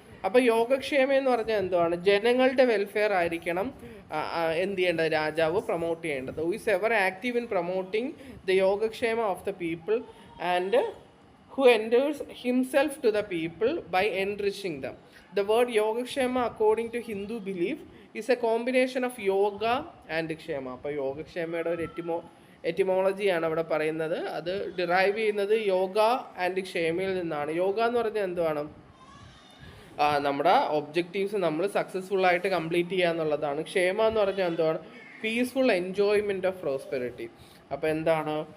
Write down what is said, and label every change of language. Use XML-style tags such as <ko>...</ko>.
<ml>അപ്പോൾ യോഗക്ഷേമ എന്ന് പറഞ്ഞാൽ എന്തുവാണ്? ജനങ്ങളുടെ വെൽഫെയർ ആയിരിക്കണം ചെയ്യേണ്ടത്? രാജാവ് പ്രൊമോട്ട് ചെയ്യേണ്ടത്.</ml> <en>Who is ever active in promoting the yogakshema of the people and who endures himself to the people by enriching them. The word Yogakshema according to Hindu belief is a combination of yoga and kshema.</en> <ml>അപ്പോൾ യോഗക്ഷേമയുടെ ഒരു എറ്റിമോളജിയാണ് അവിടെ പറയുന്നത്. അത് derive ചെയ്യുന്നത് yoga and ക്ഷേമയിൽ നിന്നാണ്. യോഗ എന്ന് പറഞ്ഞാൽ എന്തുവാണ്? നമ്മുടെ ഒബ്ജക്റ്റീവ്സ് നമ്മൾ സക്സസ്ഫുൾ ആയിട്ട് കംപ്ലീറ്റ് ചെയ്യുക എന്നുള്ളതാണ്. ക്ഷേമ എന്ന് പറഞ്ഞാൽ എന്തുവാണ്?</ml> <en>Peaceful enjoyment of prosperity.</en> <ml>അപ്പോൾ എന്താണ്?</ml>